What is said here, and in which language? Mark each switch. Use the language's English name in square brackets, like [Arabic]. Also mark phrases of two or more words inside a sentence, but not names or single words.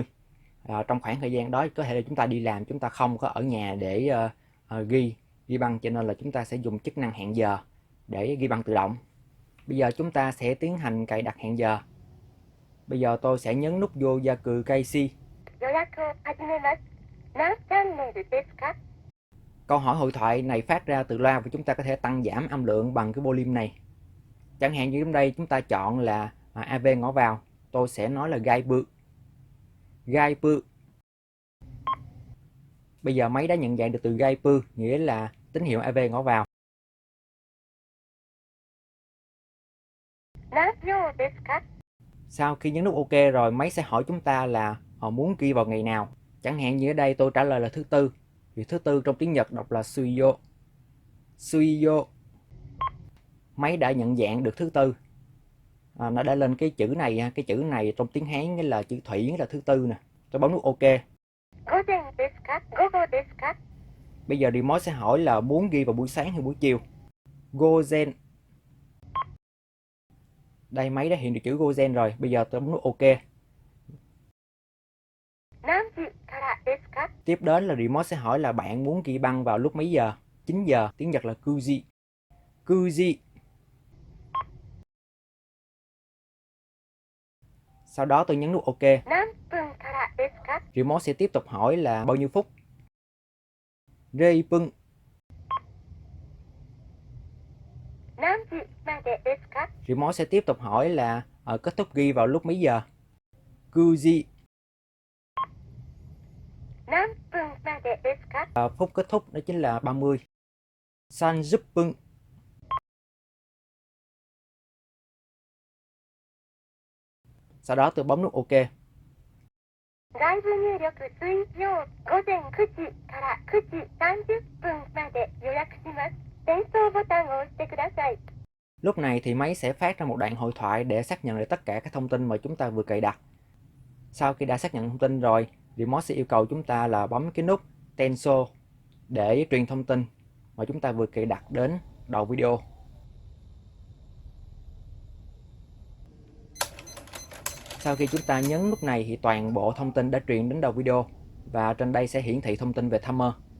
[Vietnamese] Trong khoảng thời gian đó có thể là chúng ta đi làm, chúng ta không có ở nhà để ghi băng, cho nên là chúng ta sẽ dùng chức năng hẹn giờ để ghi băng tự động. Bây giờ chúng ta sẽ tiến hành cài đặt hẹn giờ. Bây giờ tôi sẽ nhấn nút [Japanese] 予約開始. 何チャンネルですか? [Vietnamese] Câu hỏi hội thoại này phát ra từ loa và chúng ta có thể tăng giảm âm lượng bằng cái volume này. Chẳng hạn như trong đây chúng ta chọn là AV ngõ vào, tôi sẽ nói là gai bự. Gai bự. Bây giờ máy đã nhận dạng được từ gai bự, nghĩa là tín hiệu AV ngõ vào. [Japanese] 何曜ですか? [Vietnamese] Sau khi nhấn nút OK rồi, máy sẽ hỏi chúng ta là họ muốn ghi vào ngày nào. Chẳng hạn như ở đây tôi trả lời là thứ tư. Vì thứ tư trong tiếng Nhật đọc là suiyo. Suiyo. Máy đã nhận dạng được thứ tư. Nó đã lên cái chữ này trong tiếng Hán nghĩa là chữ thủy, nghĩa là thứ tư nè. Tôi bấm nút OK. [Japanese] 午前ですか? 午後ですか? [Vietnamese] Bây giờ remote sẽ hỏi là muốn ghi vào buổi sáng hay buổi chiều. Gozen. Đây máy đã hiện được chữ Gozen rồi. Bây giờ tôi bấm nút OK. [Japanese] 何時からですか? [Vietnamese] Tiếp đến là remote sẽ hỏi là bạn muốn ghi băng vào lúc mấy giờ. 9 giờ, tiếng Nhật là kuji. Kuji. Sau đó tôi nhấn nút OK. [Japanese] 何分からですか? [Vietnamese] Remote sẽ tiếp tục hỏi là bao nhiêu phút. [Japanese] 零分. 何時までですか? [Vietnamese] Remote sẽ tiếp tục hỏi là kết thúc ghi vào lúc mấy giờ. Kuji. [Japanese] 何分までですか? [Vietnamese] Phút kết thúc đó chính là 30. [Japanese] 三十分. [Vietnamese] Sau đó tôi bấm nút OK. [Japanese] 外部入力水曜午前9時から9時30分まで予約します。転送ボタンを押してください. [Vietnamese] Lúc này thì máy sẽ phát ra một đoạn hội thoại để xác nhận lại tất cả các thông tin mà chúng ta vừa cài đặt. Sau khi đã xác nhận thông tin rồi, remote sẽ yêu cầu chúng ta là bấm cái nút Tenso để truyền thông tin mà chúng ta vừa cài đặt đến đầu video. Sau khi chúng ta nhấn nút này thì toàn bộ thông tin đã truyền đến đầu video và trên đây sẽ hiển thị thông tin về timer.